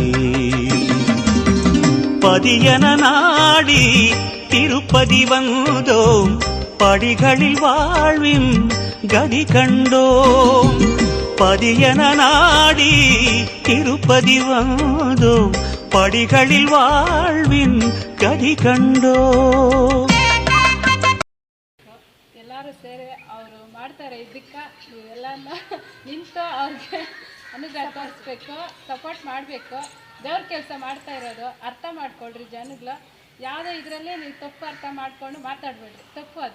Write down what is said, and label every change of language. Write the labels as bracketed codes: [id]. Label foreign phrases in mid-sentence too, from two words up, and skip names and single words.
[ta] பதியன நாடி திருப்பதி வந்தோம், படிகளில் வாழ்வின் கதி கண்டோம். பதியன நாடி திருப்பதி வந்தோம், படிகளில் வாழ்வின் கதி கண்டோம். [kn] ಎಲ್ಲರೂ ಸೇರಿ ಅವರು ಮಾಡ್ತಾರೆ. ಇದಕ್ಕೆ ನೀವೆಲ್ಲ ನಿಂತು ಅವ್ರಿಗೆ ಅನುಗ್ರಹ ತೋರಿಸ್ಬೇಕು, ಸಪೋರ್ಟ್ ಮಾಡಬೇಕು. ದೇವ್ರ ಕೆಲಸ ಮಾಡ್ತಾ ಇರೋದು ಅರ್ಥ ಮಾಡ್ಕೊಳ್ರಿ ಜನಗಳು. ಯಾವುದೋ ಇದರಲ್ಲೇ ನೀವು ತಪ್ಪು ಅರ್ಥ ಮಾಡ್ಕೊಂಡು ಮಾತಾಡಬೇಡ್ರಿ, ತಪ್ಪು ಅದು.